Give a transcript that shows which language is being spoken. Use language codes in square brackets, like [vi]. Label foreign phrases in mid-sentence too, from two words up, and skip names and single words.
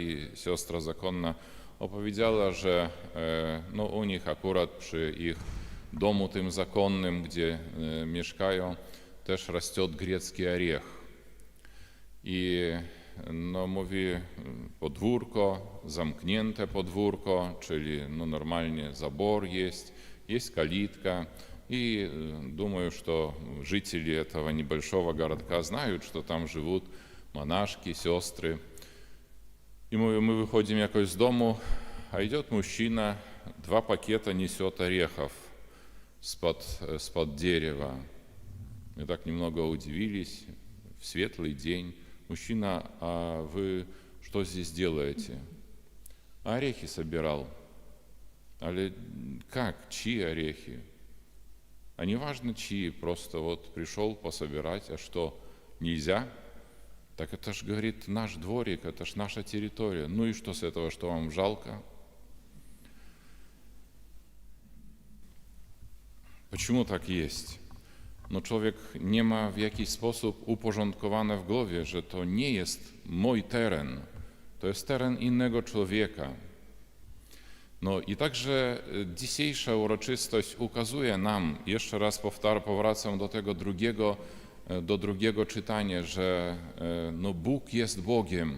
[pl] I siostra zakonna opowiedziała, że u nich akurat przy ich domu tym zakonnym, gdzie mieszkają, też rośnie grecki orzech. I mówi podwórko, zamknięte podwórko, czyli normalnie [ru] забор есть калитка. И думаю, что жители этого небольшого городка знают, что там живут монашки, сестры. И мы выходим якось з дому, а идет мужчина, 2 пакета несет орехов с-под дерева. Мы так немного удивились, в светлый день. Мужчина, а вы что здесь делаете? Орехи собирал. Але как? Чьи орехи? А не важно чьи, просто вот пришел пособирать. А что, нельзя? Так это ж, говорит, наш дворик, это ж наша территория. Ну и что с этого, что вам жалко? [pl] Почему tak jest? No człowiek nie ma w jakiś sposób uporządkowane w głowie, że to nie jest mój teren, to jest teren innego człowieka. No i także dzisiejsza uroczystość ukazuje nam, jeszcze raz powracam do tego drugiego czytania, że no Bóg jest Bogiem.